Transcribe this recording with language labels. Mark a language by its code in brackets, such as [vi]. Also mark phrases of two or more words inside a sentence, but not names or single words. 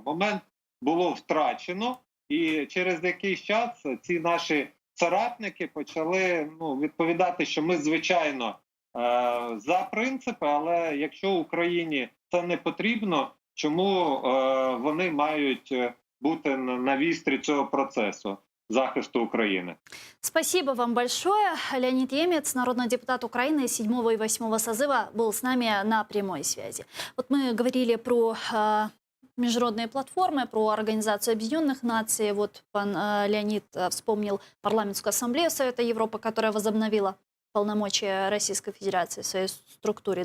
[uk] Момент було втрачено, і через якийсь час ці наші соратники почали відповідати, що ми, звичайно, за принципи, але якщо Україні це не потрібно, чому вони мають бути на вістрі цього процесу захисту Украины. [ru] Спасибо вам большое. Леонид Емец, народный депутат Украины 7 и 8 созыва, был с нами на прямой связи. Вот мы говорили про международные платформы, про Организацию Объединенных Наций. Вот пан Леонид вспомнил Парламентскую ассамблею Совета Европы, которая возобновила полномочия Российской Федерации в своей структуре.